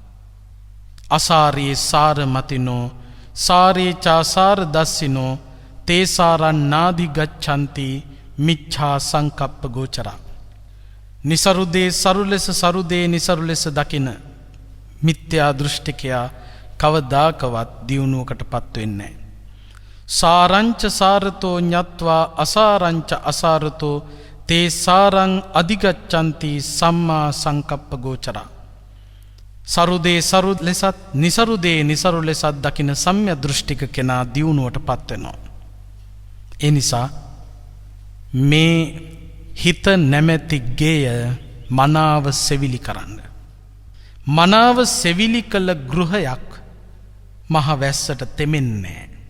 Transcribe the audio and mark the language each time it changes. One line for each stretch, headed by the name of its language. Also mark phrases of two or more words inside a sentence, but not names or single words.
Pali: අසාරේ සාර මතිනෝ සාරේ චාසාර දස්සිනෝ තේසාරන් නාදි ගච්ඡanti මිච්ඡා සංකප්ප ගෝචරා.
Sinhala: නිසරුදේ සරුලෙස, සරුදේ නිසරු ලෙස දකින මිත්‍යා දෘෂ්ටිකයා කවදාකවත් දියුණුවකටපත් වෙන්නේ නැහැ.
Pali: සාරංච සාරතෝ ඤත්වා අසාරංච අසාරතෝ තේ සාරං අධිගච්ඡanti සම්මා සංකප්ප ගෝචරා.
Sinhala: සරුදේ සරු ලෙසත්, නිසරුදේ නිසරු ලෙසත් දකින සම්‍යක් දෘෂ්ටික කෙනා දියුණුවටපත් වෙනවා. ඒ නිසා මේ හිත නැමැති ගෙය මනාව සෙවිලි කරන්න. මනාව සෙවිලි කළ ගෘහයක් මහ වැස්සට තෙමෙන්නේ.